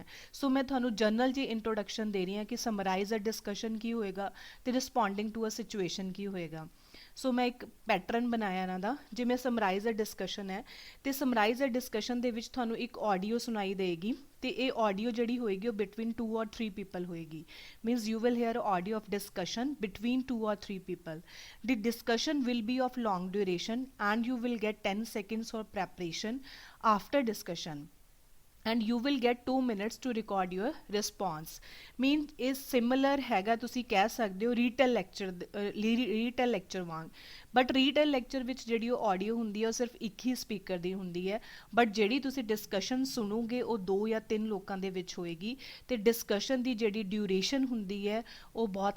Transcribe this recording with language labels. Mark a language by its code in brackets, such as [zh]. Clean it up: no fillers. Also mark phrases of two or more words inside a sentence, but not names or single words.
[pa] ਸੋ ਮੈਂ ਤੁਹਾਨੂੰ ਜਨਰਲ ਜੀ ਇੰਟਰੋਡਕਸ਼ਨ ਦੇ ਰਹੀ ਹਾਂ ਕਿ [en] summarize a discussion [pa] ਕੀ ਹੋਏਗਾ ਤੇ [en] responding to a situation [pa] ਕੀ ਹੋਏਗਾ। ਸੋ ਮੈਂ ਇੱਕ ਪੈਟਰਨ ਬਣਾਇਆ ਇਹਨਾਂ ਦਾ। ਜਿਵੇਂ [en] summarize a discussion [pa] ਹੈ ਤੇ [en] summarize a discussion [pa] ਦੇ ਵਿੱਚ ਤੁਹਾਨੂੰ ਇੱਕ ਆਡੀਓ ਸੁਣਾਈ ਦੇਗੀ, ਤੇ ਇਹ ਆਡੀਓ ਜਿਹੜੀ ਹੋਏਗੀ ਉਹ [en] between 2 or 3 people [pa] ਹੋਏਗੀ। [en] means you will hear audio of discussion between 2 or 3 people. The discussion will be of long duration and you will get 10 seconds for preparation after discussion। and you will get 2 minutes to record your response mean is similar [pa] ਹੈਗਾ ਤੁਸੀਂ ਕਹਿ ਸਕਦੇ ਹੋ [en] retell lecture [pa] ਵਾਂਗ ਬਟ [en] retell lecture [pa] ਵਿੱਚ ਜਿਹੜੀ ਉਹ ਆਡੀਓ ਹੁੰਦੀ ਹੈ ਉਹ ਸਿਰਫ ਇੱਕ ਹੀ ਸਪੀਕਰ ਦੀ ਹੁੰਦੀ ਹੈ ਬਟ ਜਿਹੜੀ ਤੁਸੀਂ ਡਿਸਕਸ਼ਨ ਸੁਣੋਗੇ ਉਹ 2 ਜਾਂ 3 ਲੋਕਾਂ ਦੇ ਵਿੱਚ ਹੋਏਗੀ ਤੇ ਡਿਸਕਸ਼ਨ ਦੀ ਜਿਹੜੀ ਡਿਊਰੇਸ਼ਨ ਹੁੰਦੀ ਹੈ ਉਹ ਬਹੁਤ